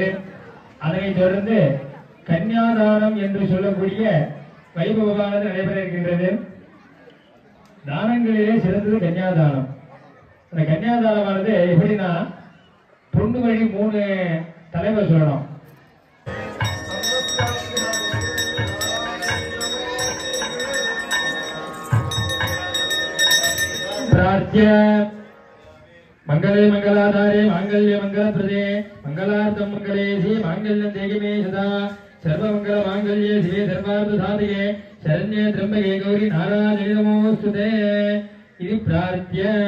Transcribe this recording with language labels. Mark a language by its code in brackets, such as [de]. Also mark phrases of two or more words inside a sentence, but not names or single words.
[ta] அதனைத் தொடர்ந்து கன்னியாதானம் என்று சொல்லக்கூடிய வைபவமானது நடைபெற இருக்கின்றது. தானங்களிலே சிறந்தது கன்னியாதானம். அந்த கன்னியாதானமானது எப்படின்னா, பொண்ணு வழி 3 தலைவர் சொல்லணும். [sa] मंगले मंगलाधारे मांगल्य मंगलप्रदे मंगलार्थं मंगलेशि मांगल्यं देहिमे सदा सर्वमंगल मांगल्ये शिवे सर्वार्थ साधके शरण्ये त्र्यंबके गौरी नारायणी नमोस्तुते इति प्रार्थ्य